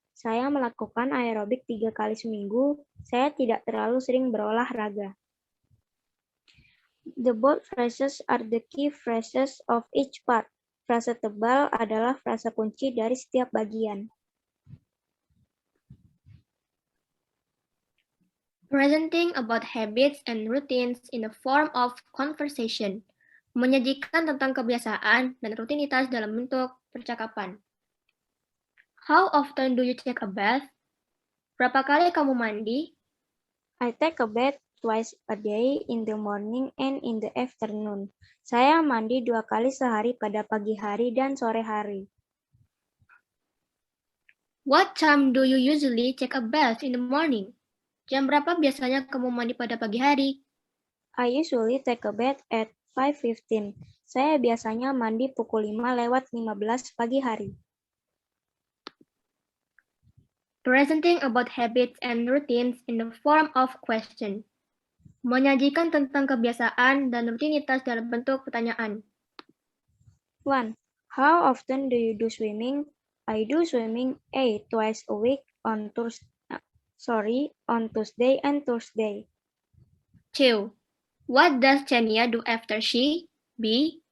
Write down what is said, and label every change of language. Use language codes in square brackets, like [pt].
[id] Saya melakukan aerobik 3 kali seminggu. Saya tidak terlalu sering berolahraga. [en] The bold phrases are the key phrases of each part. [id] Frasa tebal adalah frasa kunci dari setiap bagian. [en] Presenting about habits and routines in the form of conversation. [id] Menyajikan tentang kebiasaan dan rutinitas dalam bentuk percakapan. [en] How often do you take a bath? [id] Berapa kali kamu mandi? [en] I take a bath twice a day in the morning and in the afternoon. [id] Saya mandi 2 kali sehari pada pagi hari dan sore hari. [en] What time do you usually take a bath in the morning? [id] Jam berapa biasanya kamu mandi pada pagi hari? [en] I usually take a bath at 5:15. [id] Saya biasanya mandi pukul 5:15 pagi hari. [en] Presenting about habits and routines in the form of question. [id] Menyajikan tentang kebiasaan dan rutinitas dalam bentuk pertanyaan. [en] 1. How often do you do swimming? I do swimming twice a week on Tuesday and Thursday. 2. What does Chania do after she B.